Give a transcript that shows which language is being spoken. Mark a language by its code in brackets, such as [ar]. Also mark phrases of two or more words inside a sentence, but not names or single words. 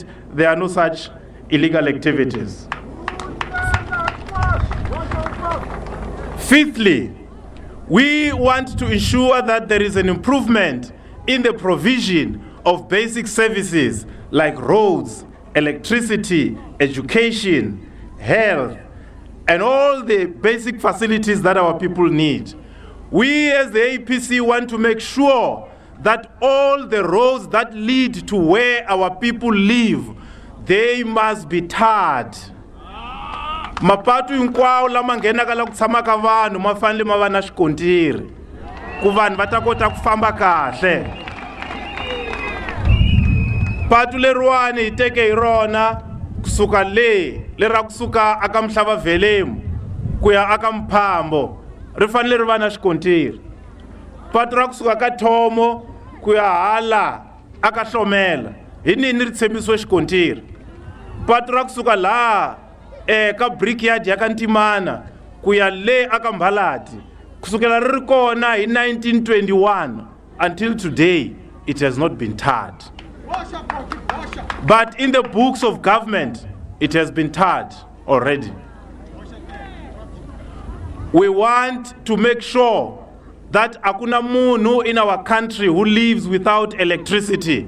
[en] There are no such illegal activities. Fifthly, we want to ensure that there is an improvement in the provision of basic services like roads, electricity, education, health, and all the basic facilities that our people need. We as the APC want to make sure that all the roads that lead to where our people live, they must be tarred. [ts] Mapatu hinkwao lama nghenaka la ku tshama ka vanhu ma fanele ma va na xikontiri ku vanhu va ta kota ku famba kahle. Patu leriwani hi teke hi rona kusuka le ra kusuka aka Mhlava Velemu ku ya aka Mphambo ri fanele ri va na xikontiri. Patu ra kusuka ka Thomo ku ya hala aka Hlomela hi nini ri tshembisiwe xikontiri. Patu ra kusuka la ka brickyard ya ka Ntimana ku ya le aka Mbalati kusukela ri kona hi 1921 [en] until today it has not been tarred. But in the books of government it has been tarred already. We want to make sure that [ts] akuna munhu [en] in our country who lives without electricity.